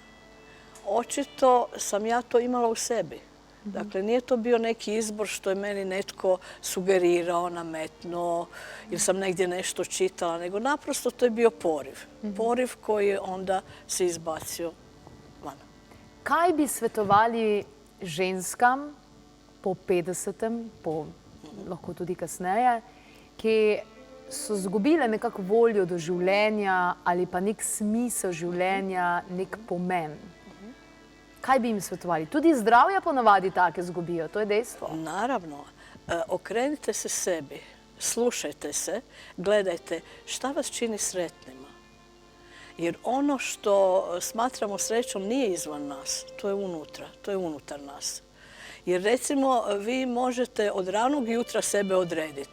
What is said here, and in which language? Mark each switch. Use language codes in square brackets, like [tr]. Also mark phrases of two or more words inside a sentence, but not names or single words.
[hr] Očito sam ja to imala u sebi. Dakle, nije to bio neki izbor što je meni netko sugerirao, nametnuo ili sam negdje nešto čitala, nego naprosto to je bio poriv. Poriv koji je onda se izbacio van. [sl] Kaj bi svetovali ženskam po 50, lahko tudi kasneje, ki so izgubile nekako voljo do življenja ali pa nek smisel življenja, nek pomen? Kaj bi jim svetovali? Tudi zdravje ponavadi take izgubijo, to je dejstvo. [hr] Naravno. Okrenite se sebi, slušajte se, gledajte šta vas čini sretnima. Jer ono što smatramo srećom nije izvan nas, to je unutra, to je unutar nas. Jer recimo vi možete od ranog jutra sebe odrediti.